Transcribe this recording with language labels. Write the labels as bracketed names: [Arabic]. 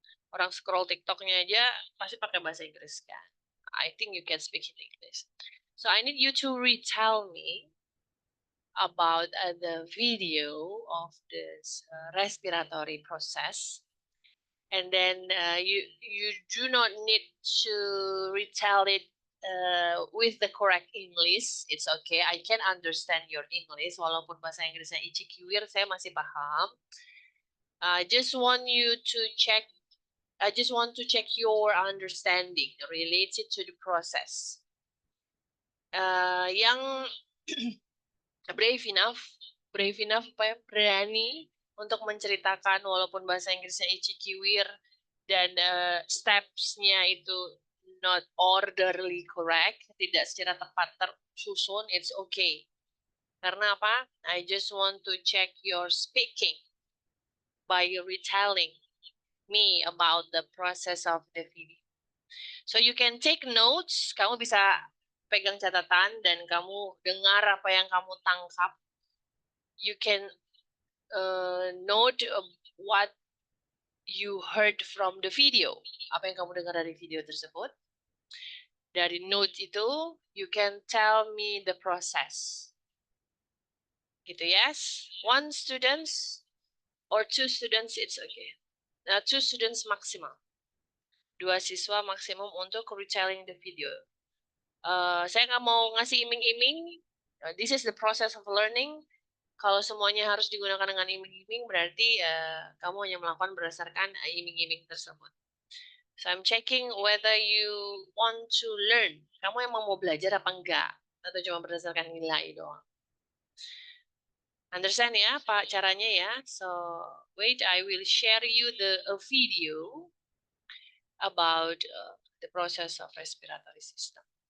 [Indonesian] Orang scroll TikToknya aja pasti pakai bahasa Inggris kan. [English] I think you can speak in English. So I need you to retell me about the video of this respiratory process. And then you do not need to retell it with the correct English. It's okay. I can understand your English. [Indonesian] Walaupun bahasa Inggrisnya ichikiwir, saya masih paham. [English] I just want to check your understanding related to the process. [Indonesian] Yang [English] brave enough [Indonesian] apa ya, berani untuk menceritakan walaupun bahasa Inggrisnya ichikiwir dan steps-nya itu [English] not orderly correct, [Indonesian] tidak secara tepat tersusun, [English] it's okay. [Indonesian] Karena apa? [English] I just want to check your speaking by retelling me about the process of the video. So you can take notes, [Indonesian] kamu bisa pegang catatan dan kamu dengar apa yang kamu tangkap. [English] You can note what you heard from the video. [Indonesian] Apa yang kamu dengar dari video tersebut. Dari note itu, [English] you can tell me the process. [Indonesian] Gitu, [English] yes? One students or two students, it's okay. [Indonesian] Nah, [English] two students [Indonesian] maksimum. 2 siswa maksimum untuk [English] retelling the video. [Indonesian] Saya nggak mau ngasih iming-iming. [English] This is the process of learning. [Indonesian] Kalau semuanya harus digunakan dengan iming-iming, berarti kamu hanya melakukan berdasarkan iming-iming tersebut. [English] So I'm checking whether you want to learn. [Indonesian] Kamu emang mau belajar apa enggak? Atau cuma berdasarkan nilai doang? [English] Understand ya, Pak, [Indonesian] caranya ya. [English] So wait, I will share you a video about the process of respiratory system.